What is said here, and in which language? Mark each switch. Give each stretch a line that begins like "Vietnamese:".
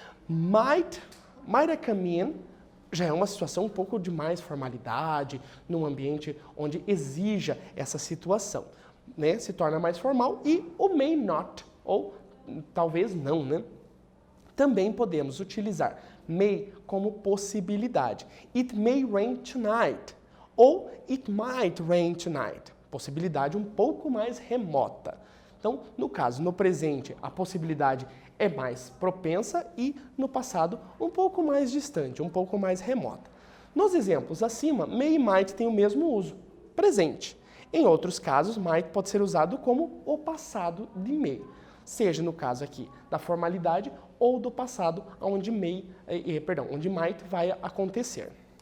English: Might I come in
Portuguese: já é uma situação um pouco de mais formalidade, num ambiente onde exija essa situação. Se torna mais formal. E o may not, ou talvez não, Também podemos utilizar may como possibilidade.
English: It may rain tonight. Ou it might rain tonight.
Portuguese: Possibilidade um pouco mais remota. Então, no caso, no presente, a possibilidade é mais propensa e, no passado, um pouco mais distante, um pouco mais remota. Nos exemplos acima, may e might têm o mesmo uso, presente. Em outros casos, might pode ser usado como o passado de may, seja no caso aqui da formalidade ou do passado, onde might vai acontecer.